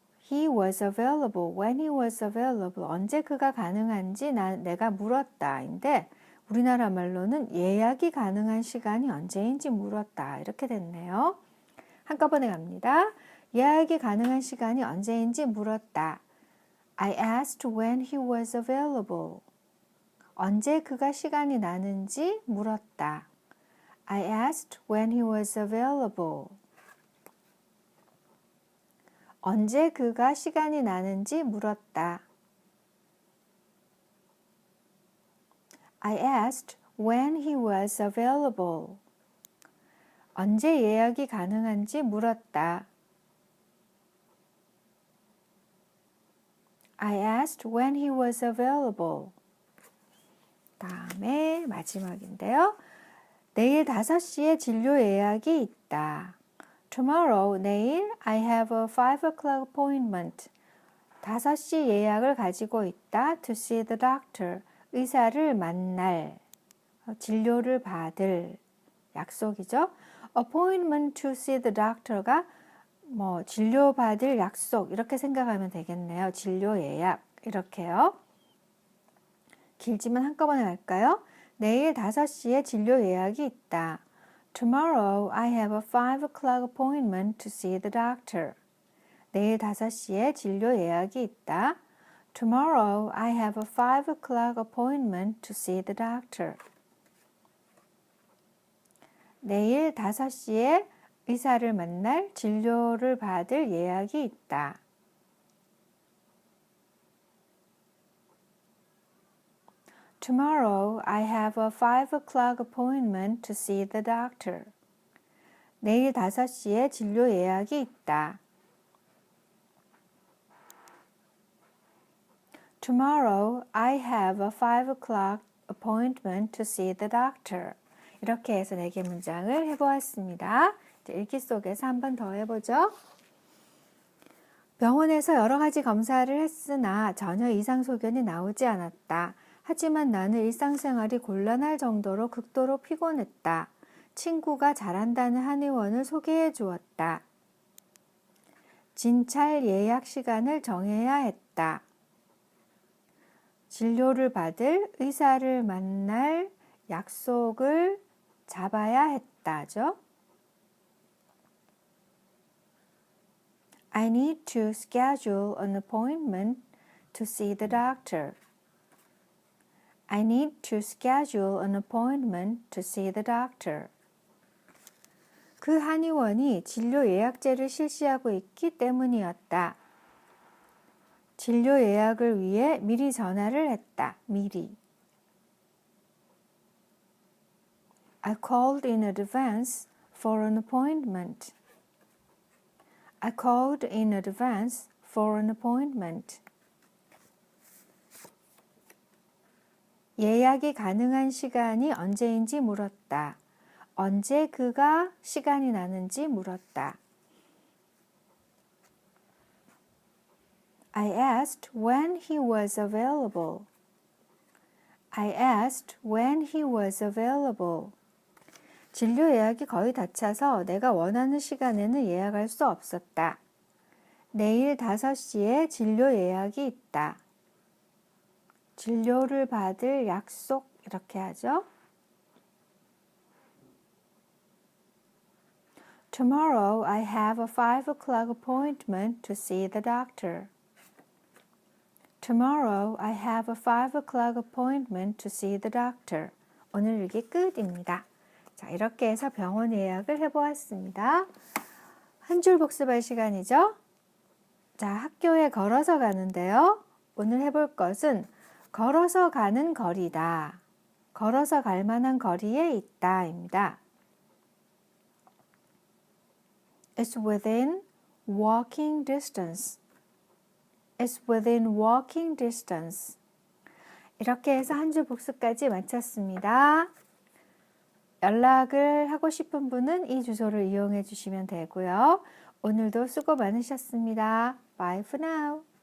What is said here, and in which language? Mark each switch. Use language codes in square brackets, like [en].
[en] He was available. When he was available. [ko] 언제 그가 가능한지 내가 물었다인데 우리나라 말로는 예약이 가능한 시간이 언제인지 물었다. 이렇게 됐네요. 한꺼번에 갑니다. 예약이 가능한 시간이 언제인지 물었다. [en] I asked when he was available. [ko] 언제 그가 시간이 나는지 물었다. [en] I asked when he was available. [ko] 언제 그가 시간이 나는지 물었다. [en] I asked when he was available. [ko] 언제 예약이 가능한지 물었다. [en] I asked when he was available. [ko] 다음에 마지막인데요. 내일 5시에 진료 예약이 있다. [en] Tomorrow, [ko] 내일 [en] I have a 5 o'clock appointment. [ko] 5시 예약을 가지고 있다. [en] To see the doctor. [ko] 의사를 만날, 진료를 받을 약속이죠. [en] Appointment to see the doctor [ko] 가 뭐 진료 받을 약속 이렇게 생각하면 되겠네요. 진료 예약 이렇게요. 길지만 한꺼번에 갈까요? 내일 5시에 진료 예약이 있다. [en] Tomorrow I have a 5 o'clock appointment to see the doctor. [ko] 내일 5시에 진료 예약이 있다. [en] Tomorrow I have a 5 o'clock appointment to see the doctor. [ko] 내일 5시에 의사를 만날 진료를 받을 예약이 있다. [en] Tomorrow I have a 5 o'clock appointment to see the doctor. [ko] 내일 5시에 진료 예약이 있다. Tomorrow I have a 5 o'clock appointment to see the doctor. 이렇게 해서 4개 문장을 해보았습니다. 이제 읽기 속에서 한 번 더 해보죠. 병원에서 여러 가지 검사를 했으나 전혀 이상 소견이 나오지 않았다. 하지만 나는 일상생활이 곤란할 정도로 극도로 피곤했다. 친구가 잘한다는 한의원을 소개해 주었다. 진찰 예약 시간을 정해야 했다. 진료를 받을 의사를 만날 약속을 잡아야 했다죠. [en] I need to schedule an appointment to see the doctor. I need to schedule an appointment to see the doctor. [ko] 그 한의원이 진료 예약제를 실시하고 있기 때문이었다. 진료 예약을 위해 미리 전화를 했다. 미리. [en] I called in advance for an appointment. I called in advance for an appointment. [ko] 예약이 가능한 시간이 언제인지 물었다. 언제 그가 시간이 나는지 물었다. [en] I asked when he was available. I asked when he was available. [ko] 진료 예약이 거의 다 차서 내가 원하는 시간에는 예약할 수 없었다. 내일 5시에 진료 예약이 있다. 진료를 받을 약속 이렇게 하죠. Tomorrow I have a 5 o'clock appointment to see the doctor. Tomorrow I have a 5 o'clock appointment to see the doctor. 오늘 일기 끝입니다. 자, 이렇게 해서 병원 예약을 해보았습니다. 한 줄 복습할 시간이죠. 자, 학교에 걸어서 가는데요. 오늘 해볼 것은 걸어서 가는 거리다. 걸어서 갈 만한 거리에 있다 입니다. [en] It's within walking distance. It's within walking distance. [ko] 이렇게 해서 한 줄 복습까지 마쳤습니다. 연락을 하고 싶은 분은 이 주소를 이용해 주시면 되고요. 오늘도 수고 많으셨습니다. [en] Bye for now.